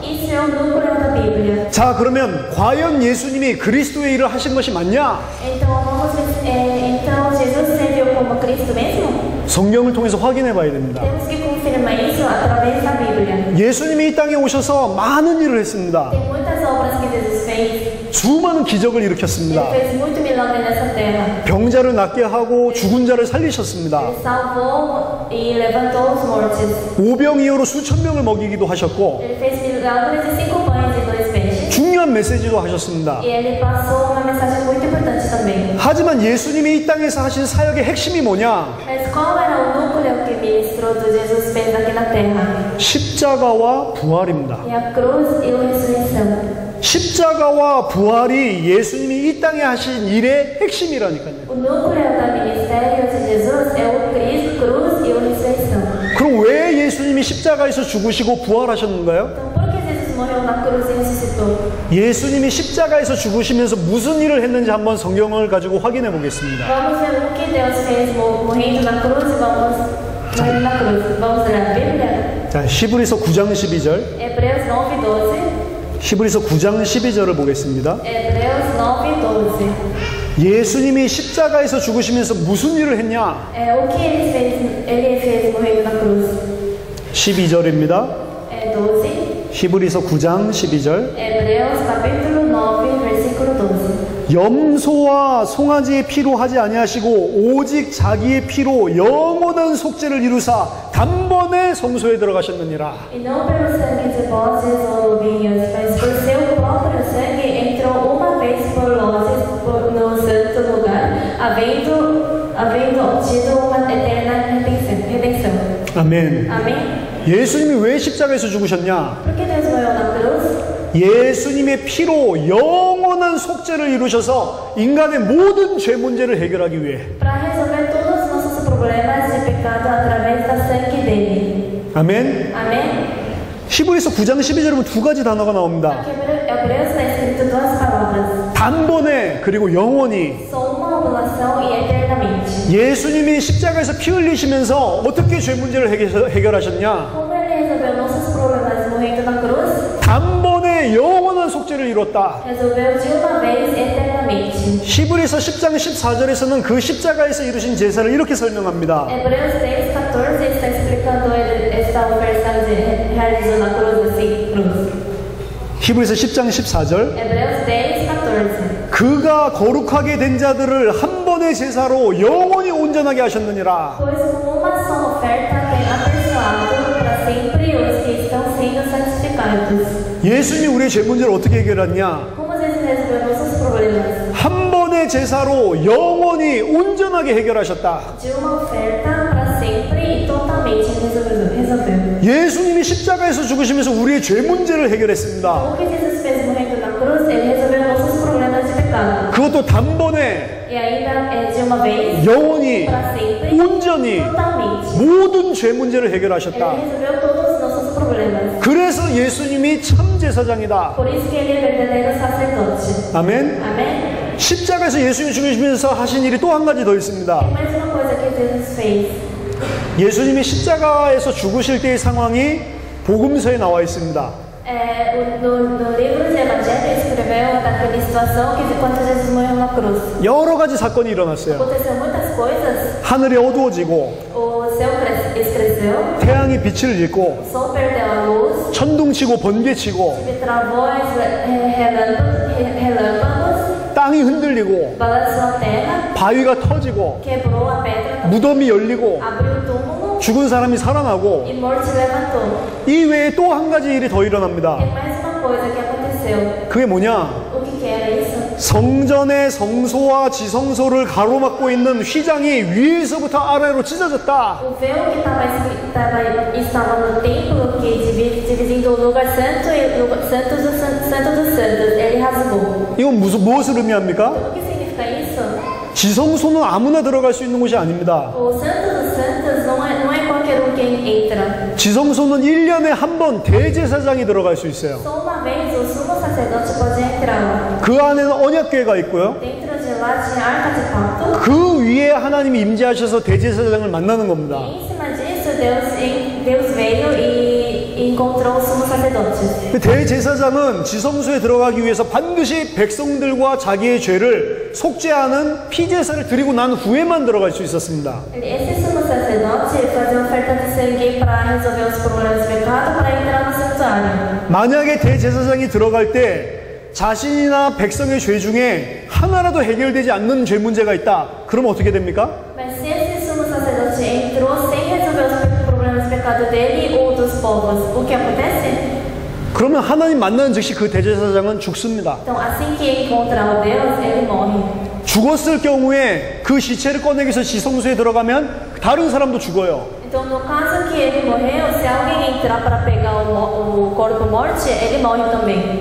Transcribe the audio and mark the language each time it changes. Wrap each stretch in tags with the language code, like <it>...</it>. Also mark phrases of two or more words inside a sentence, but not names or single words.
<pt>Isso é o núcleo da Bíblia.</pt> <ko>자, 그러면 과연 예수님이 그리스도의 일을 하신 것이 맞냐?</ko> <pt>Então Jesus serviu como Cristo mesmo?</pt> <ko>성경을 통해서 확인해 봐야 됩니다.</ko> <pt>Temos que confirmar isso através da Bíblia.</pt> <ko>예수님이 이 땅에 오셔서 많은 일을 했습니다.</ko> <pt>Tem muitas obras que Jesus fez.</pt> <ko>수많은 기적을</ko> <pt>Ele</pt> <ko>일으켰습니다.</ko> <pt>fez muito milagre nessa terra.</pt> <ko>병자를 낫게 하고 죽은 자를 살리셨습니다.</ko> <pt>Ele salvou e levantou os mortos.</pt> <ko>오병이어로 수천 명을 먹이기도 하셨고</ko> <pt>Ele fez milagres de 5 pães e 2 peixes.</pt> <ko>중요한 메시지도 하셨습니다.</ko> <pt>E ele passou uma mensagem muito importante também.</pt> <ko>하지만 예수님이 이 땅에서 하신 사역의 핵심이 뭐냐?</ko> <pt>Mas qual era o núcleo que ministrou de Jesus fez aqui na terra?</pt> <ko>십자가와 부활입니다.</ko> <pt>É a cruz e a ressurreição.</pt> <ko>십자가와 부활이 예수님이 이 땅에 하신 일의 핵심이라니까요.</ko> <pt>O núcleo do ministério de Jesus é o Cristo, cruz e a ressurreição.</pt> <ko>그럼 왜 예수님이 십자가에서 죽으시고 부활하셨는가요?</ko> <pt>Então, por que Jesus morreu na cruz e ressuscitou?</pt> <ko>예수님이 십자가에서 죽으시면서 무슨 일을 했는지 한번 성경을 가지고 확인해 보겠습니다.</ko> <pt>Vamos ver o que Deus fez morrendo na cruz e vamos morrendo na cruz. Vamos ler a Bíblia?</pt> <ko>자, 히브리서 9장 12절.</ko> <pt>Hebreus 9:12.</pt> <ko>히브리서 9장 12절을 보겠습니다.</ko> <pt>Hebreus 9:12.</pt> <ko>예수님이 십자가에서 죽으시면서 무슨 일을 했냐?</ko> <pt>O que ele fez morrendo na cruz?</pt> <ko>12절입니다.</ko> <pt>12.</pt> <ko>히브리서 9장 12절.</ko> <pt>Hebreus capítulo 9, versículo 12.</pt> <ko>염소와 송아지의 피로 하지 아니하시고 오직 자기의 피로 영원한 속죄를 이루사 단번에 성소에 들어가셨느니라.</ko> <pt>E não pelo sangue de bodes ou novilhos, mas por seu próprio sangue entrou uma vez por nós no santo lugar, havendo obtido uma eterna redenção.</pt> <ko>아멘.</ko> <pt>Amém?</pt> <ko>예수님이 왜 십자가에서 죽으셨냐?</ko> <pt>Por que Deus morreu na cruz?</pt> <ko>예수님의 피로 영원한 속죄를 이루셔서 인간의 모든 죄 문제를 해결하기 위해.</ko> <pt>Para resolver todos os nossos problemas de pecado através do sangue dele.</pt> <ko>아멘.</ko> <pt>Amém?</pt> <ko>히브리서 9장 12절에 보면 두 가지 단어가 나옵니다.</ko> <pt>Aqui em Hebreus está escrito duas palavras.</pt> <ko>단번에 그리고 영원히.</ko> <pt>Só uma oblação e eternamente.</pt> <ko>예수님이 십자가에서 피 흘리시면서 어떻게 죄 문제를 해결하셨냐?</ko> <pt>Como ele resolveu nossos problemas morrendo na cruz?</pt> <ko>단번에 영원한 속죄를 이뤘다.</ko> <pt>Resolveu de uma vez eternamente.</pt> <ko>히브리서 10장 14절에서는 그 십자가에서 이루신 제사를 이렇게 설명합니다.</ko> <pt>Hebreus 10:14 está explicando esta oferta que realizou na cruz, assim, cruz.</pt> <ko>히브리서 10장 14절.</ko> <pt>Hebreus 10:14.</pt> <ko>그가 거룩하게 된 자들을 한 번의 제사로 영원히 온전하게 하셨느니라.</ko> <pt>Pois com uma só oferta tem aperfeiçoado para sempre os que estão sendo santificados.</pt> <ko>예수님이 우리의 죄 문제를 어떻게 해결했냐?</ko> <pt>Como Jesus resolveu nossos problemas?</pt> <ko>한 번의 제사로 영원히 온전하게 해결하셨다.</ko> <pt>De uma oferta para sempre e totalmente. totalmente resolveu.</pt> <ko>예수님이 십자가에서 죽으시면서 우리의 죄 문제를 해결했습니다.</ko> <pt>Então, o que Jesus fez morrendo na cruz, ele resolveu nossos problemas de pecado.</pt> <ko>그것도 단번에</ko> <pt>E ainda de uma vez,</pt> <ko>영원히</ko> <pt>para sempre,</pt> <ko>온전히</ko> <pt>totalmente.</pt> <ko>모든 죄 문제를</ko> <pt>Ele</pt> <ko>해결하셨다.</ko> <pt>resolveu todos os nossos problemas.</pt> <ko>그래서 예수님이 참 제사장이다.</ko> <pt>Por isso que ele é verdadeiro sacerdote.</pt> <ko>아멘.</ko> <pt>Amém?</pt> <ko>십자가에서 예수님이 죽으시면서 하신 일이 또 한 가지 더 있습니다.</ko> <pt>Tem mais uma coisa que Jesus fez.</pt> <ko>예수님이 십자가에서 죽으실 때의 상황이 복음서에 나와 있습니다.</ko> <pt>No livro de Evangelho escreveu daquela situação que quando Jesus morreu na cruz.</pt> <ko>여러 가지 사건이 일어났어요.</ko> <pt>Aconteceu muitas coisas.</pt> <ko>하늘이 어두워지고</ko> <pt>O céu escureceu,</pt> <ko>태양이 빛을 잃고</ko> <pt>o sol perdeu a luz,</pt> <ko>천둥치고 번개치고</ko> <pt>tive travões, relâmpagos,</pt> <ko>땅이 흔들리고</ko> <pt>balançou a terra,</pt> <ko>바위가 터지고</ko> <pt>quebrou a pedra,</pt> <ko>무덤이 열리고</ko> <pt>abriu o túmulo</pt> <ko>죽은 사람이 살아나고</ko> <pt>e morto se levantou.</pt> <ko>이 외에 또 한 가지 일이 더 일어납니다.</ko> <pt>Tem mais uma coisa que aconteceu.</pt> <ko>그게 뭐냐?</ko> <pt>O que era isso?</pt> <ko>성전의 성소와 지성소를 가로막고 있는 휘장이 위에서부터 아래로 찢어졌다.</ko> <pt>O véu que estava no templo, que dividindo o lugar santo e o santo dos santos, ele rasgou.</pt> <ko>이건 무엇을 의미합니까?</ko> <pt>O que significa isso?</pt> <ko>지성소는 아무나 들어갈 수 있는 곳이 아닙니다.</ko> <pt>O santo dos santos não é qualquer quem entra.</pt> <ko>지성소는 1년에 한 번 대제사장이 들어갈 수 있어요.</ko> <pt>Só uma vez o sumo sacerdote pode entrar.</pt> <ko>그 안에는 언약궤가 있고요.</ko> <pt>Dentro de lá tinha a arca de pacto.</pt> <ko>그 위에 하나님이 임재하셔서 대제사장을 만나는 겁니다.</ko> <pt>E em cima disso, Deus veio e encontrou o sumo sacerdote.</pt> <ko>대제사장은 지성소에 들어가기 위해서 반드시 백성들과 자기의 죄를 속죄하는 피제사를 드리고 난 후에만 들어갈 수 있었습니다.</ko> <pt>Esse sumo sacerdote fazia oferta de sangue para resolver os problemas de pecado para entrar no santuário.</pt> <ko>만약에 대제사장이 들어갈 때 자신이나 백성의 죄 중에 하나라도 해결되지 않는 죄 문제가 있다. 그러면 어떻게 됩니까?</ko> <pt>Mas se esse sumo sacerdote entrou sem resolver os problemas de pecado dele ou dos povos, o que acontece?</pt> <ko>그러면 하나님 만나는 즉시 그 대제사장은 죽습니다.</ko> <pt>Então, assim que encontrar o Deus, ele morre.</pt> <ko>죽었을 경우에 그 시체를 꺼내기 위해서 지성소에 들어가면 다른 사람도 죽어요.</ko> <pt>Então, no caso que ele morreu, se alguém entrar para pegar o corpo morte, ele morre também.</pt>